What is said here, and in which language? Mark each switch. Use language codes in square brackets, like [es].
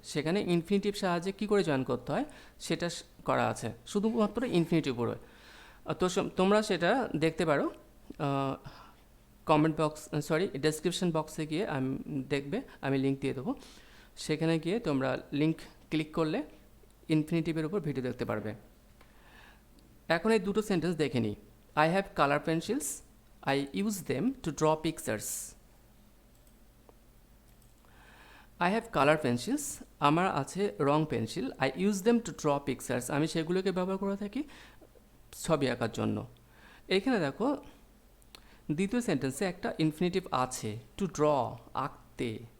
[bn] সেখানে ইনফিনিটিভ সাহায্যে কী করে জয়েন করতে হয় সেটা করা আছে, শুধুমাত্র ইনফিনিটিভ উপরে। তো তোমরা সেটা দেখতে পারো কমেন্ট বক্স, ডেসক্রিপশন বক্সে গিয়ে দেখবে, আমি লিঙ্ক দিয়ে দেবো। সেখানে গিয়ে তোমরা লিঙ্ক ক্লিক করলে ইনফিনিটিভের উপর ভিডিও দেখতে পারবে। এখন এই দুটো সেন্টেন্স দেখে নিই। [en] I have colour pencils, I use them to draw pictures. I have color pencils, [bn] আমার আছে রং pencil. [en] I use them to draw pictures, [bn] আমি সেগুলোকে ব্যবহার করে থাকি ছবি আঁকার জন্য। এখানে দেখো দ্বিতীয় সেন্টেন্সে একটা ইনফিনিটিভ আছে, টু ড্র, আঁকতে।